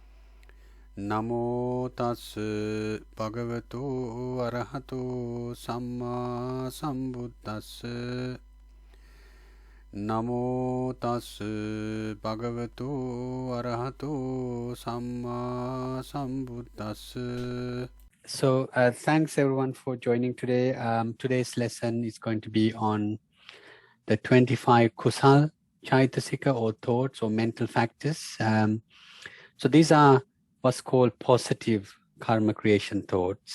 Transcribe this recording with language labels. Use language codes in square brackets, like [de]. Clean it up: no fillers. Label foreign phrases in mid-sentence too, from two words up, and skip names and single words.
[pi] Namo tas bhagavato arahato samma sambuddhassa. Namo tas bhagavato arahato samma sambuddhassa. [en] So thanks everyone for joining today. Today's lesson is going to be on the 25 [pi] Kusal, Chaithasika [en] or thoughts or mental factors. So these are what's called positive karma creation thoughts.